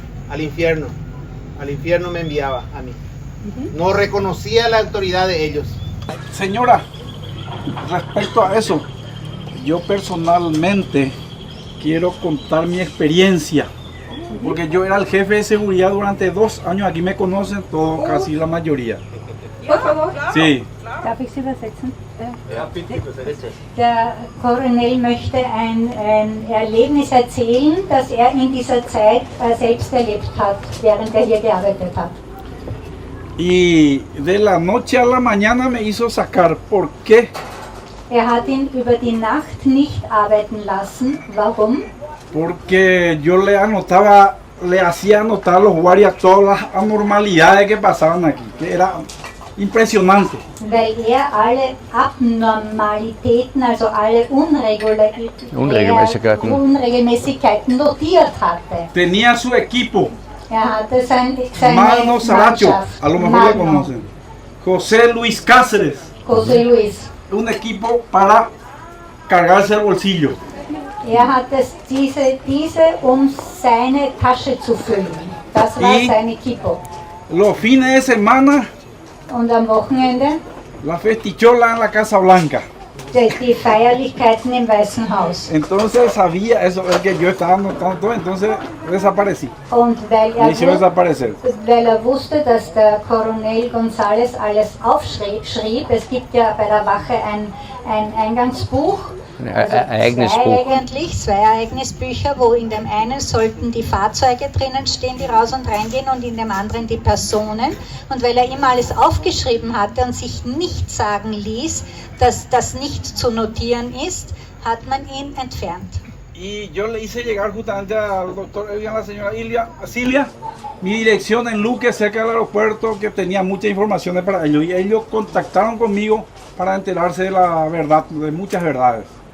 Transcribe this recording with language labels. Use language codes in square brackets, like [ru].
[es] Al infierno me enviaba a mí. No reconocía la autoridad de ellos. Señora, respecto a eso, yo personalmente quiero contar mi experiencia, porque yo era el jefe de seguridad durante 2 años, aquí me conocen todos, casi la mayoría. Por favor. Sí. [de] Darf ich Sie übersetzen? Ja, bitte übersetzen. Der Colonel möchte ein Erlebnis erzählen, das er in dieser Zeit selbst erlebt hat, während er hier gearbeitet hat. [es] Y de la noche a la mañana me hizo sacar. ¿Por qué? [de] Hat ihn über die Nacht nicht arbeiten lassen. Warum? [es] Porque yo le hacía anotar a los guardias todas las anormalidades que pasaban aquí, que era impresionante. [de] Weil alle Abnormalitäten, also alle Unregelmäßigkeiten notiert hatte. [es] Tenía su equipo, [de] Hatte seine [es] Magno Saracho, [de] Mannschaft. [es] a lo mejor le conocen, José Luis Cáceres, [de] José Luis. [es] un equipo para cargarse el bolsillo. [de] Hat diese seine Tasche zu füllen. Das war [es] Y- [de] sein Equipo. [es] Los fines de semana, [de] Und am Wochenende [es] la festichola en la Casa Blanca. [de] die Feierlichkeiten im Weißen Haus. [es] Entonces sabía eso, es que yo estaba anotando todo, entonces desaparecí. [de] Und weil [es] Me hicieron [de] er [es] desaparecer. [de] wusste, dass der Coronel González alles aufschrieb, es gibt ja bei der Wache ein Eingangsbuch, zwei Ereignisbücher, wo in dem einen sollten die Fahrzeuge drinnen stehen, die raus und reingehen, und in dem anderen die Personen. Und weil er immer alles aufgeschrieben hatte und sich nicht sagen ließ, dass das nicht zu notieren ist, hat man ihn entfernt. [es] Y yo le hice llegar justamente al doctor Elian, a la señora Cilia, mi dirección en Luque, cerca del aeropuerto, que tenía muchas informaciones para ellos. Y ellos contactaron conmigo para enterarse de la verdad, de muchas verdades.